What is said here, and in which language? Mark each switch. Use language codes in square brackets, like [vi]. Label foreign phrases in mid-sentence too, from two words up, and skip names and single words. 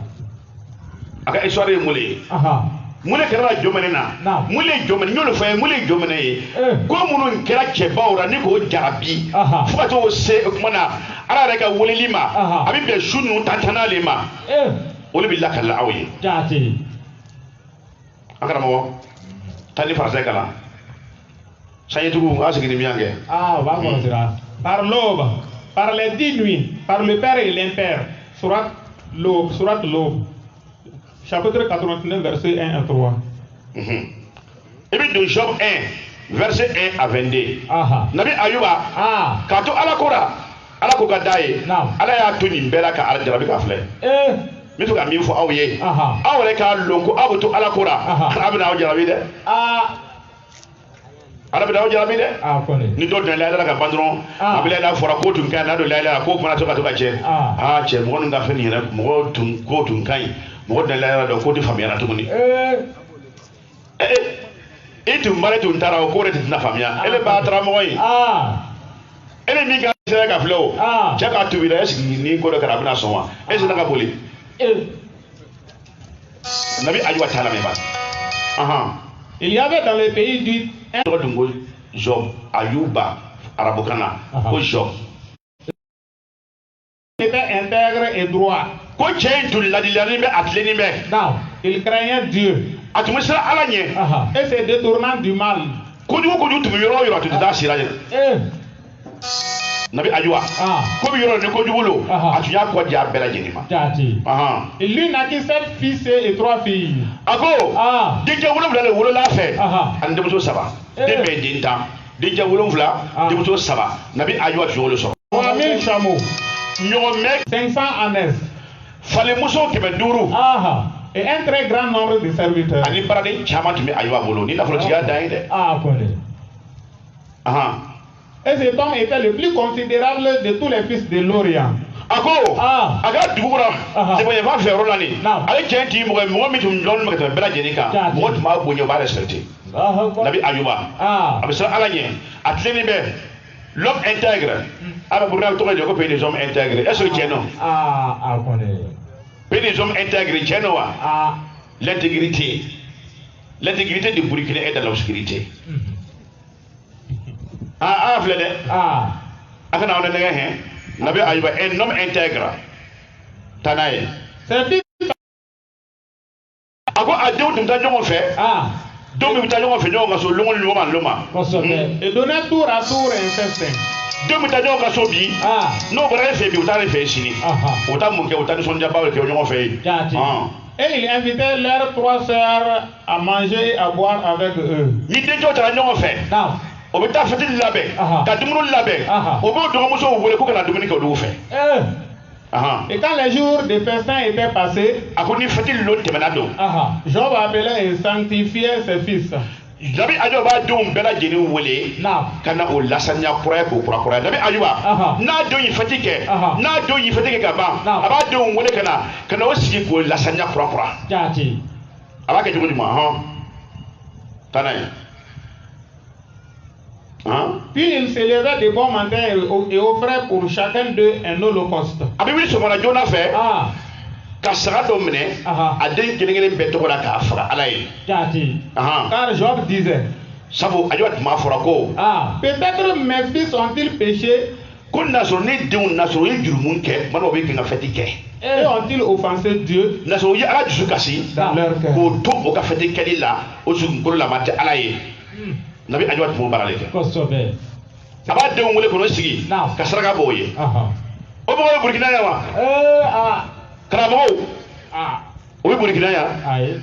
[bm] a ka histoire ye mun ye mun kɛra jɔmɛnɛ na mun ye jɔmɛnɛ y'olu fɔ ye mun ye jɔmɛnɛ ye ko minnu kɛra cɛbaw la ni k'o jarabi fo ka t'o se o kuma na ala yɛrɛ ka weleli ma a bɛ bɛn su ninnu tantanale ma olu bɛ lakale aw ye an karamɔgɔ taa ni farasɛ kalan sanjitugu a sigi ni miyan kɛ [fr] par l'aube par les 10 nuits par le père et l'impère surat l'aube chapitre 89 verset 1 à 3 et puis de Job 1 verset 1 à 22 [bm] nabi ayuba ka to ala ko ka daye ala y'a to nin bɛɛ la ka ala jarabi ka filɛ n bɛ fɛ ka min fɔ aw ye aw yɛrɛ k'a lɔn ko aw bɛ to ala ko la ala bɛ n'aw jarabi dɛ ala bɛ n'aw jarabi dɛ ni dɔ donna layɛlɛ la ka ban dɔrɔn a bɛ layɛlɛ fɔra ko tun ka ɲi n'a don layɛlɛ la ko fana to ka cɛ cɛ mɔgɔ ninnu ka fɛn nin yɛrɛ mɔgɔ ko tun ka ɲi mɔgɔ donna layɛlɛ la dɔn ko tɛ faamuya na tuguni e tun bara tun taara o ko de tɛna faamuya ele b'a taara mɔgɔ ye ele min ka sera ka filɛ o cɛ k'a tobi la [fr] est ce que [bm] ni ko dɔ kɛra a bɛna sɔn wa e sera ka boli nabi ayuba t'a lamɛn ba [fr] il y avait dans le pays du [bm] tɔgɔ dun ko Job ayuba arabukan na ko Job [fr] était intègre et droit [bm] ko cɛ in tun ladilani bɛ a tilenni bɛ [fr] il craignait Dieu [bm] a tun bɛ siran ala ɲɛ [fr] et se détournant du mal [bm] kojugu tun bɛ yɔrɔ o yɔrɔ a tun tɛ taa sira ɲɛ nabi ayuba ko bɛ yɔrɔ ni kojugu lo a tun y'a kɔ di a bɛɛ lajɛlen ma [fr] il lui naquit 7 fils et 3 filles [bm] a ko denkɛ 7 de wolola a fɛ ani denmuso 3 den bɛɛ ye den 10 denkɛ 7 denmuso 3 nabi ayuba tun y'olu sɔrɔ [fr] 3000 chameaux [bm] ɲɔgɔnmɛ [fr] 500 ânes [bm] falenmuso 500 [fr] et un très grand nombre de serviteurs [bm] ani baraden caman tun bɛ ayuba bolo ni nafolotigiya dan ye dɛ [fr] et cet homme était le plus considérable de tous les fils de l'Orient. [bm] A ka dugu kɔnɔ sɛbɛnyanfan fɛ yɔrɔ la nin ale cɛ ti mɔgɔ min tun dɔnnen bɛ ka tɛmɛ bɛɛ lajɛlen kan mɔgɔ tun b'a bonya o b'a respecté nabi ayuba a bɛ siran ala ɲɛ a tilenni bɛ [fr] l'homme intègre [bm] a bɛ burukina tɔgɔ de ko [fr] pays des hommes intègres est ce que [bm] tiɲɛ don [fr] pays des hommes intègres [bm] tiɲɛ don wa [fr] l'intégrité du Burkina est dans l'obscurité [bm] filɛ dɛ a kana aw nɛgɛ hɛn nabi ayuba [fr] un homme intègre [bm] taa n'a ye a ko a denw tun bɛ taa ɲɔgɔn fɛ denw bɛ taa ɲɔgɔn fɛ ɲɔgɔn ka so lɔngɔ ni lɔma [fr] et donner tour à tour incestin [bm] denw bɛ taa ɲɔgɔn ka so bi n'o bɔra e fɛ bi u taa e fɛ sini u taa mun kɛ u taa nisɔndiyaba de kɛ ɲɔgɔn fɛ yen [fr] et il invitait leurs 3 sœurs à manger et à boire avec eux [bm] ni dencɛw taara ɲɔgɔn fɛ o bɛ taa fitiri labɛn ka dumuni labɛn o b'o dɔgɔmusow wele ko ka na dumuni kɛ olu fɛ [fr] et quand les jours de festin étaient passés [bm] a ko ni fitiri lo tɛmɛna don [fr] Job appelait et sanctifiait ses fils [bm] nabi ayuba b'a denw bɛɛ lajɛlen wele ka na o lasaniya kura ye k'o kurakuraya nabi ayuba n'a denw ye fɛti kɛ n'a denw ye fɛti kɛ ka ban a b'a denw wele ka na o sigi k'o lasaniya kurakura a b'a kɛ cogo jumɛn taa n'a ye [fr] puis il s'élevait de bon matin et offrait pour chacun d'eux un holocauste. [bm] A bɛ wuli sɔgɔmada joona fɛ ka saga dɔ minɛ a den kelen-kelen bɛɛ tɔgɔ la k'a faga ala ye. [fr] Car Job disait. [bm] Sabu ayuba tun b'a fɔra ko. [fr] Peut-être mes fils ont-ils péché. [bm] Ko n'a sɔrɔ ni denw n'a sɔrɔ u ye jurumu kɛ mana o bɛ kɛ ka fɛti kɛ. [fr] Et ont-ils offensé Dieu. [bm] N'a sɔrɔ u ye ala dusu kasi k'o to o ka fɛti kɛli la o dugukolo la ma tɛ ala ye. Nabi ayuba tun b'o baara de kɛ. A b'a denw wele k'o sigi ka saraka b'o ye. O mɔgɔw ye burukina yan wa. Karamɔgɔw o ye burukina yan.